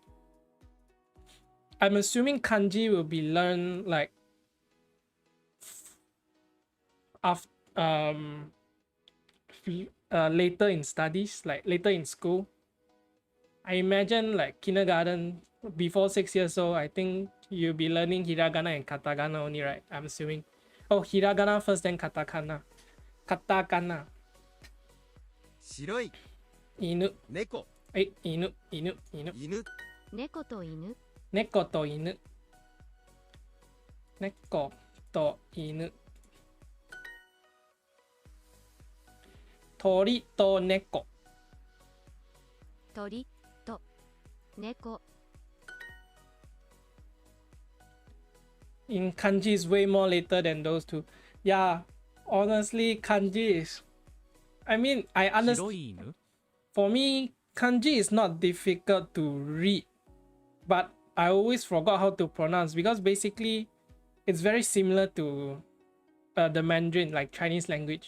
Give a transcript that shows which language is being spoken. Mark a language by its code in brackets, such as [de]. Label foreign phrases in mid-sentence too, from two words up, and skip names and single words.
[en] I'm assuming kanji will be learned like after later in studies, like later in school. I imagine like kindergarten, before 6 years old, I think you'll be learning hiragana and katakana only, right? I'm assuming. Oh, hiragana first, then katakana. Katakana. [ja] 白い Inu. 猫 Inu. 犬猫と犬。猫と犬。猫と犬. 鳥と猫. 鳥と猫。 [en] In kanji is way more later than those two. Yeah, honestly, kanji is. I mean, I [ja] 白 [en] understand. [ja] い犬。 [en] For me, kanji is not difficult to read, but I always forgot how to pronounce because basically it's very similar to the Mandarin, like Chinese language.